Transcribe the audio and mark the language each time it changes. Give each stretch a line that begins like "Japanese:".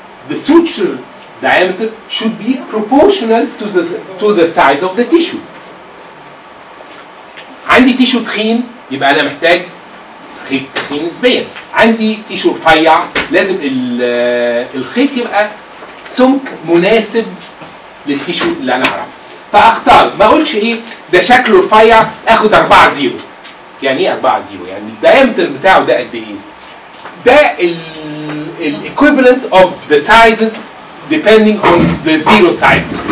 English: The suture diameter should be proportional to the size of the tissue.
Arabic: عندي تيشو تخين يبقى انا محتاج خيط تخين نسبيا، عندي تيشو رفيع لازم الخيط يبقى سمك مناسب للتيشو اللي انا اعرفه. فاختار ما اقولش ايه ده شكله رفيع اخد 4-0. يعني ايه 4-0؟ يعني الدايمتر بتاعه ده قد ايه؟
English: ده equivalent of the sizes depending on the zero size.